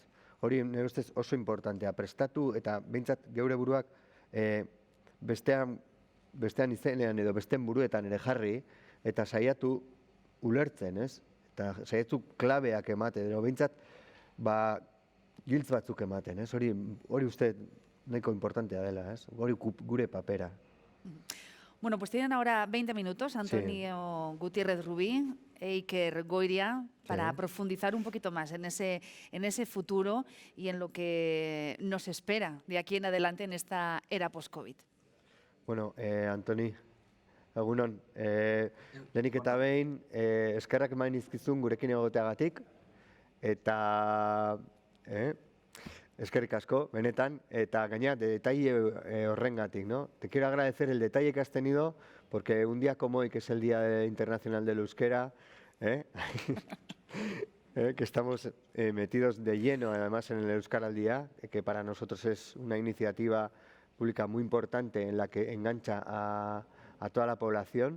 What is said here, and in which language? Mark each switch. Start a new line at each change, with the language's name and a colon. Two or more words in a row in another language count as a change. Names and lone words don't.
Basque: Hori nire ustez oso importantea, prestatu eta behintzat geure buruak bestean izenean edo besteen buruetan ere jarri eta saiatu ulertzen, ez? Eta saiatu klabeak ematen, edo behintzat giltz batzuk ematen, ez? Hori uste nahiko importantea dela, ez? Hori gure papera.
Spanish: Bueno, pues tienen ahora 20 minutos, Antonio Gutiérrez Rubí e Iker Goiria, para profundizar un poquito más en ese futuro y en lo que nos espera de aquí en adelante en esta era post-COVID.
Basque: Bueno, Antoni, egunon, lehenik eta behin, eskerrak eman izkizun gurekin egoteagatik, eta eskerrik asko, benetan, eta gaina, detalle horrengatik, ¿no?
Spanish: Te quiero agradecer el detalle que has tenido, porque un día como hoy, que es el Día Internacional del Euskera, que estamos metidos de lleno, además, en el Euskara al Día, que para nosotros es una iniciativa pública muy importante en la que engancha a toda la población.